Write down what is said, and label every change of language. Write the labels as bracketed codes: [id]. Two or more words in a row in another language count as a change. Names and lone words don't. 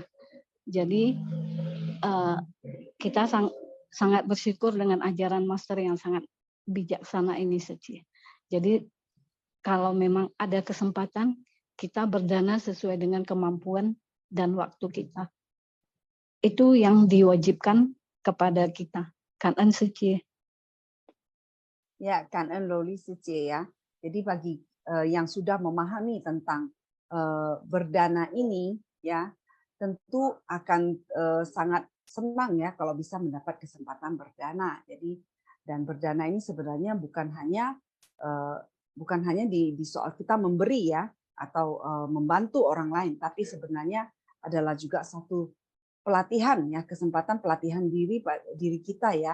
[id] Jadi kita sangat bersyukur dengan ajaran Master yang sangat bijaksana ini Suci. Jadi kalau memang ada kesempatan kita berdana sesuai dengan kemampuan dan waktu kita. Itu yang diwajibkan kepada kita. [vi] Cảm ơn sư chị. [id] Ya, [vi] cảm ơn [id] Loli Suci ya. Jadi bagi yang sudah memahami tentang berdana ini ya, tentu akan sangat senang ya kalau bisa mendapat kesempatan berdana. Jadi dan berdana ini sebenarnya bukan hanya di soal kita memberi ya atau membantu orang lain, tapi sebenarnya adalah juga satu pelatihan ya, kesempatan pelatihan diri kita ya.